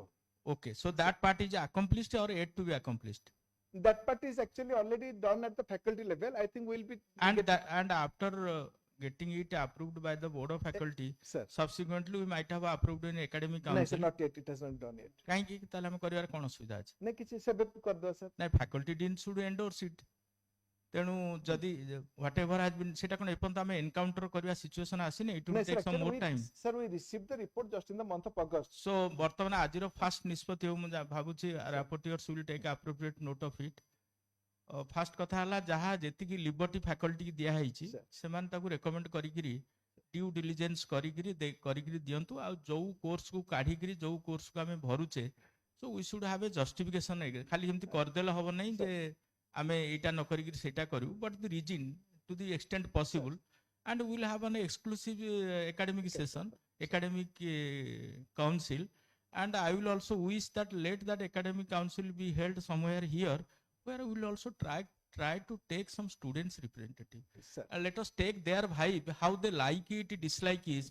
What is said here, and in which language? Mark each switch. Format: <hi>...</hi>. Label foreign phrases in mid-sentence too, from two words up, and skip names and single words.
<en>Okay, so that part is accomplished or yet to be accomplished? That part is actually already done at the faculty level. I think we'll be. And after getting it approved by the Board of Faculty, sir, subsequently we might have approved in Academic Council. No, sir, not yet. It has not done yet.</en> <or>କାହିଁକି ତାହେଲେ ଆମେ କରିବାର କ'ଣ ଅସୁବିଧା ଅଛି? ନାଇଁ କିଛି ସେବେ କରିଦେବା sir.</or> <en>ନାଇଁ faculty dean should endorse it.</en> <or>ତେଣୁ ଯଦି</or> <en>whatever has been</en> <or>ସେଟା କ'ଣ ଏପର୍ଯ୍ୟନ୍ତ ଆମେ encounter କରିବା situation ଆସିନି,</or> <en>it will take some more time. Sir, we received the report just in the month of August. So</en> <or>ବର୍ତ୍ତମାନ ଆଜିର</or> <en>first</en> <or>ନିଷ୍ପତ୍ତି ହଉ, ମୁଁ ଭାବୁଛି</or> <en>rapporteurs will take appropriate note of it.</en> <or>ଫାଷ୍ଟ କଥା ହେଲା ଯାହା ଯେତିକି</or> <en>liberty faculty</en> <or>କି ଦିଆ ହେଇଛି ସେମାନେ ତାକୁ ରେକମେଣ୍ଡ କରିକିରି</or> <en>due diligence</en> <or>କରିକିରି ଦିଅନ୍ତୁ, ଆଉ ଯୋଉ କୋର୍ସକୁ କାଢିକିରି ଯୋଉ କୋର୍ସକୁ ଆମେ ଭରୁଛେ,</or> <en>so we should have a justification.</en> <or>ଖାଲି ଏମିତି କରିଦେଲେ ହବ ନାହିଁ ଯେ ଆମେ ଏଇଟା ନ କରିକିରି ସେଇଟା କରିବୁ,</or> <en>but the reason to the extent possible, and we will have an exclusive academic session, academic council, and I will also wish that let that academic council be held somewhere here, where we will also try to take some students representative. Let us take their vibe, how they like it, dislike it.</en>